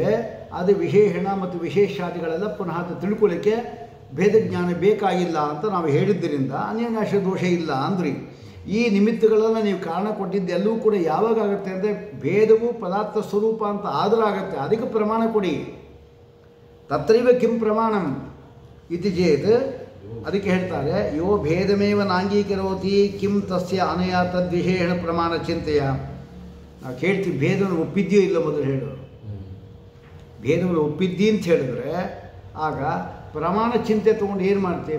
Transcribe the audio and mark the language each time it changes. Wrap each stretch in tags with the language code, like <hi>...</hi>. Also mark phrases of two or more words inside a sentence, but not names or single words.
<kn>ಅದು ವಿಶೇಷಣ ಮತ್ತು ವಿಶೇಷಾದಿಗಳೆಲ್ಲ ಪುನಃ ತಿಳ್ಕೊಳ್ಳಿಕ್ಕೆ ಭೇದ ಜ್ಞಾನ ಬೇಕಾಗಿಲ್ಲ ಅಂತ ನಾವು ಹೇಳಿದ್ದರಿಂದ ಅನ್ಯೋನ್ಯಾಶ್ಯ ದೋಷ ಇಲ್ಲ ಅಂದ್ರಿ. ಈ ನಿಮಿತ್ತಗಳೆಲ್ಲ ನೀವು ಕಾರಣ ಕೊಟ್ಟಿದ್ದು ಎಲ್ಲವೂ ಕೂಡ ಯಾವಾಗ ಆಗುತ್ತೆ ಅಂದರೆ ಭೇದವು ಪದಾರ್ಥ ಸ್ವರೂಪ ಅಂತ ಆದರೂ ಆಗುತ್ತೆ. ಅದಕ್ಕೆ ಪ್ರಮಾಣ ಕೊಡಿ.</kn> <sa>ತತ್ರೈವ ಕಿಂ ಪ್ರಮಾಣಂ ಇತಿ ಚೇತ್.</sa> <kn>ಅದಕ್ಕೆ ಹೇಳ್ತಾರೆ</kn> <sa>ಯೋ ಭೇದಮೇವ ನಾಂಗೀಕರೋತಿ ಕಿಂ ತಸ್ಯ ಅನಯ ತದ್ವಿಶೇಷಣ ಪ್ರಮಾಣ ಚಿಂತೆಯ.</sa> <kn>ನಾವು ಕೇಳ್ತೀವಿ ಭೇದವನ್ನು ಒಪ್ಪಿದ್ಯೋ ಇಲ್ಲ ಮೊದಲು ಹೇಳು. ಭೇದವನ್ನು ಒಪ್ಪಿದ್ದಿ ಅಂತ ಹೇಳಿದ್ರೆ ಆಗ ಪ್ರಮಾಣ ಚಿಂತೆ ತೊಗೊಂಡು ಏನು ಮಾಡ್ತೀವಿ?</kn>